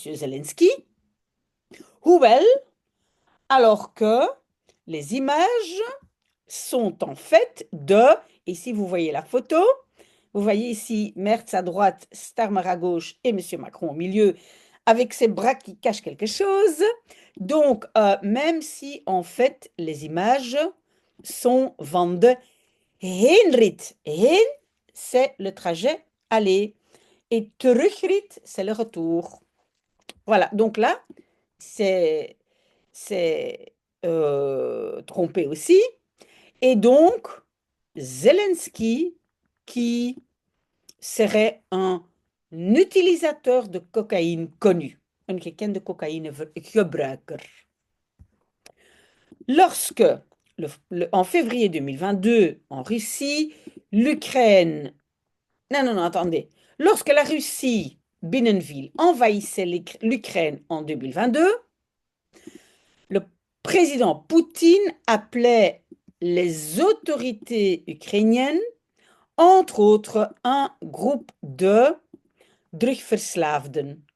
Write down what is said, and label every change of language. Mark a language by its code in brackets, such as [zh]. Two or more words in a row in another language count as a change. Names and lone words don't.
[fr] Zelensky, hoewel, alors que les images sont en fait de, et si vous voyez la photo, vous voyez ici Merz à droite, Starmer à gauche et M. Macron au milieu, avec ses bras qui cachent quelque chose. Donc, même si en fait les images sont [nl] van de heenrit. [fr] Heen, c'est le trajet aller. Et terugrit, c'est le retour. Voilà, donc là, c'est trompé aussi. Et donc, Zelensky, qui serait un utilisateur de cocaïne connu. [nl] Een gekende cocaïnegebruiker. [fr] Lorsque, en février 2022, en Russie, l'Ukraine... Non, non, non, attendez. Lorsque la Russie, Binnenville, envahissait l'Ukraine en 2022, le Président Poutine appelait les autorités ukrainiennes, entre autres, un groupe de drugverslaafden.